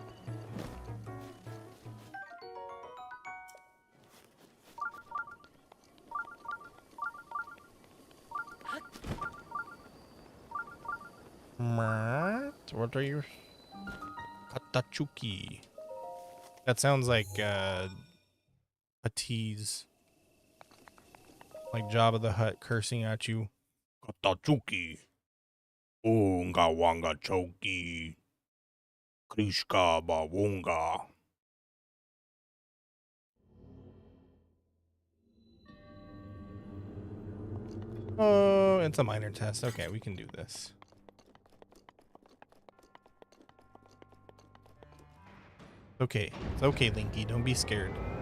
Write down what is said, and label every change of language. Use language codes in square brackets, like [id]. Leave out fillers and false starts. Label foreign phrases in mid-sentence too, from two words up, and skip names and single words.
[en] What are you? Katachuki. That sounds like a tease. Like Jabba the Hutt cursing at you. Katachuki. Unga wanga choki. Krishka ba wunga. Oh, it's a minor test. Okay, we can do this. Okay, it's okay, Linky. Don't be scared.